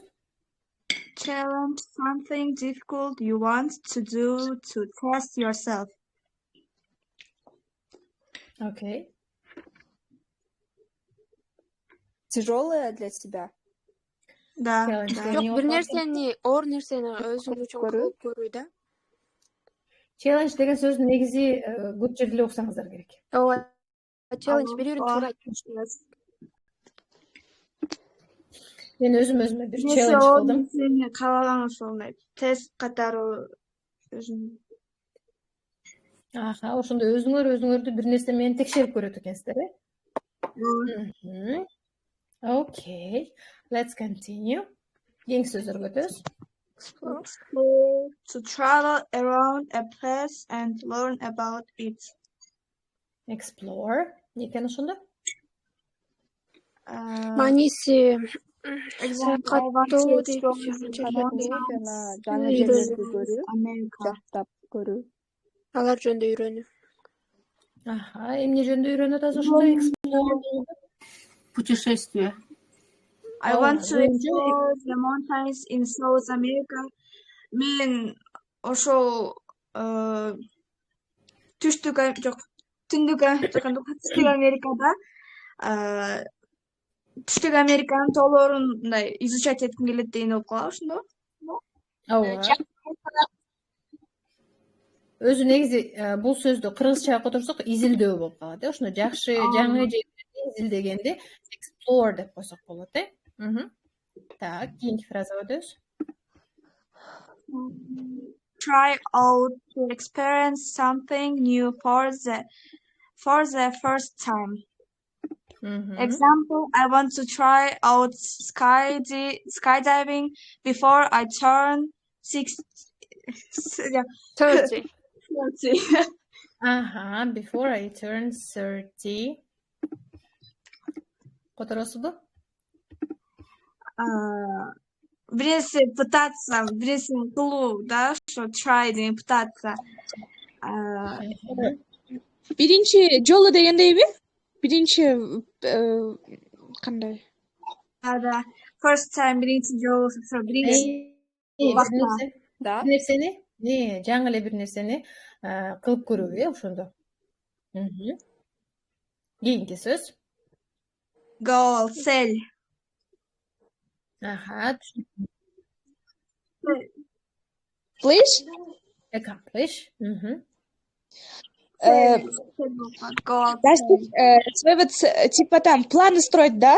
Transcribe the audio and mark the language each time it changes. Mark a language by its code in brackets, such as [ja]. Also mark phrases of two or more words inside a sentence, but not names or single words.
[en] Challenge something difficult you want to do to test yourself. Okay. [ru] Тяжелое для тебя. Да. [ky] Бир нерсени, оор нерсени өзүң үчүн кылып көрүү да. Challenge деген сөздүн негизи көп жерде окусаңыздар керек. Ооба. Challenge бир-бирин туура айтып. Мен өзүмө бир challenge кылдым. Сени каалаган ошол тест катары өзүң. Ошондо өзүңөрдү бир нерсе менен текшерип көрөт экенсиздер, [en] Okay, let's continue. [ky] Кийинки сөздөргө өтөбүз. [en] Explore, to travel around a place and learn about it. Explore. [ky] Экен ошондо? Маниси жаңы жерлерди көрүү, жактап көрүү. Алар жөнүндө үйрөнүү. Эмне жөнүндө үйрөнүп атасыз ошондо? [ru] Путешествие. [en] I want to explore the mountains in South America. [ky] Мен ошол түштүк жок, түштүк Америкада түштүк Американын тоолорун мындай изучать этким келет деген болуп калабы, ошондо. Ооба. Өзү негизи бул сөздү кыргызча которсок изилдөө болуп калат. Ошондо жакшы, жаңы жерлерди изилдегенди explore деп койсок болот, Так, кийинки фразага өтөбүз. [en] Try out to experience something new for the first time. Example, I want to try out skydiving before I turn 30. Before I turn 30. [ky] Которосубу? Биринчи пытаться, биринчи кылуу, да, что try деген пытаться. Биринчи жолу дегендейби? Биринчи кандай? [ru] Да. [en] First time [ky] биринчи жолу, биринчи [ru] Да. [ky] Бир нерсени, жаңы эле бир нерсени кылып көрүү, ошондо. Кийинки сөз. [en] Goal, цель. Please? Accomplish. [ru] Типа там планы строить, да?